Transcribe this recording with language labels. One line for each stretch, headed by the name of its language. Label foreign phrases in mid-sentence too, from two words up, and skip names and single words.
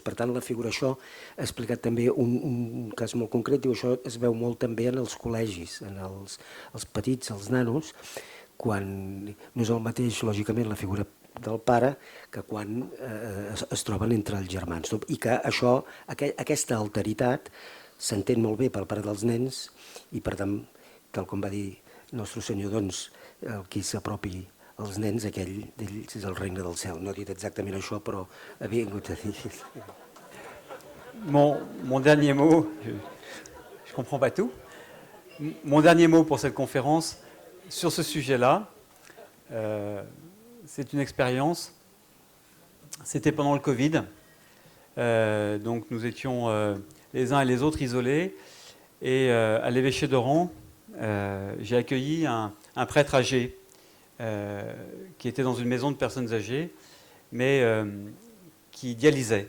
Catalan: Per tant, la figura, això ha explicat també un cas molt concret, diu això es veu molt també en els col·legis, en els petits, els nanos, quan no és el mateix, lògicament, la figura del pare que quan es troben entre els germans. I que això, aquesta alteritat s'entén molt bé per part dels nens i, per tant, tal com va dir Nostre Senyor, doncs, el qui s'apropi els nens, aquell d'ells és el regne del cel. No ha dit exactament això, però ha vingut a dir...
French: Mon dernier mot, je ne comprends pas tout, mon dernier mot pour cette conférence, sur ce sujet-là, c'est une expérience, c'était pendant le Covid, donc nous étions les uns et les autres isolés, et à l'évêché d'Oran, j'ai accueilli un prêtre âgé, qui était dans une maison de personnes âgées, mais qui dialysait.